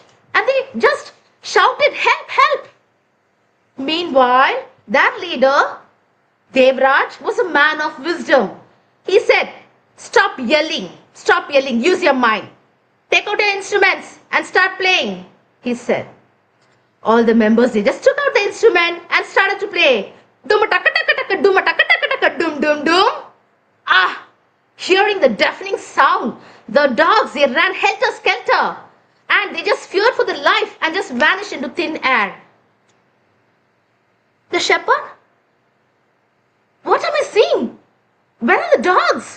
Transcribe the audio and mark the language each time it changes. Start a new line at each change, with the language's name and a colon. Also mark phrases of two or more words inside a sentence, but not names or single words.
English: And they just shouted, help, help. Meanwhile, that leader, Devraj, was a man of wisdom. He said, stop yelling, use your mind. Take out your instruments and start playing, he said. All the members, they just took out the instrument and started to play. Dum-a-taka-taka-taka, dum-a-taka-taka-taka, dum-dum-dum. Hearing the deafening sound, the dogs, they ran helter-skelter. And they just feared for their life and just vanished into thin air. The shepherd? What am I seeing? Where are the dogs?